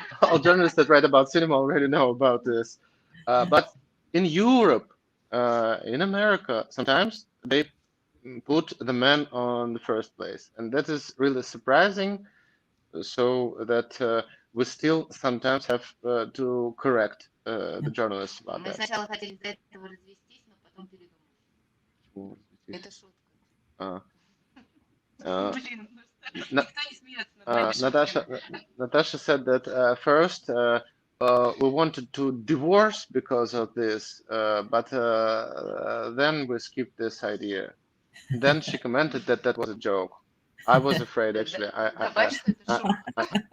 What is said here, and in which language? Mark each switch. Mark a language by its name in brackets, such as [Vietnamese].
[English] All journalists that write about cinema already know about this. But in Europe, in America, sometimes they put the man on the first place, and that is really surprising. So that we still sometimes have to correct the journalists about [Russian] Мы [English] that. [Russian] сначала хотели из-за этого развестись, но потом передумали. Это шутка. Блин, никто не смеется над моими шутками. [English] Natasha said that first we wanted to divorce because of this, but then we skipped this idea. Then she commented that that was a joke. I was afraid, actually. [Russian] Добавь, что это шутка.